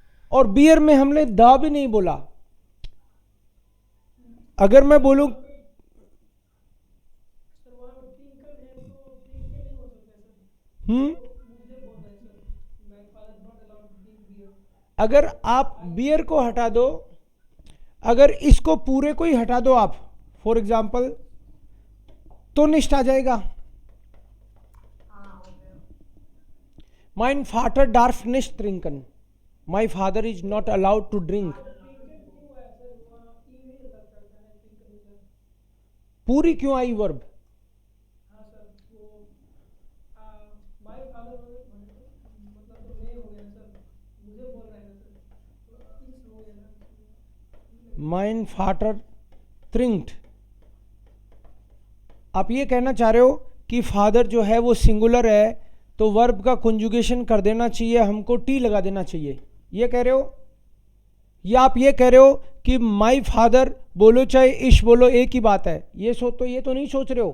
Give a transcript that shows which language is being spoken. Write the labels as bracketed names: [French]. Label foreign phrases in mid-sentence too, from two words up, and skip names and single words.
[Hindi] और बियर में हमने द भी नहीं बोला। अगर मैं बोलूं अगर आप बियर को हटा दो, अगर इसको पूरे को ही हटा दो आप, [English] for example, [Hindi] तो निष्ठ आ जाएगा। [German] Mein Vater darf nicht trinken. [English] My father is not allowed to drink. [Hindi] पूरी क्यों आई वर्ब? [German] Mein Vater trinkt. [Hindi] आप ये कहना चाह रहे हो कि फादर जो है वो सिंगुलर है, तो वर्ब का कंजुगेशन कर देना चाहिए, हमको टी लगा देना चाहिए, ये कह रहे हो? या आप ये कह रहे हो कि [English] my father [Hindi] बोलो चाहे इश बोलो एक ही बात है, ये तो नहीं सोच रहे हो?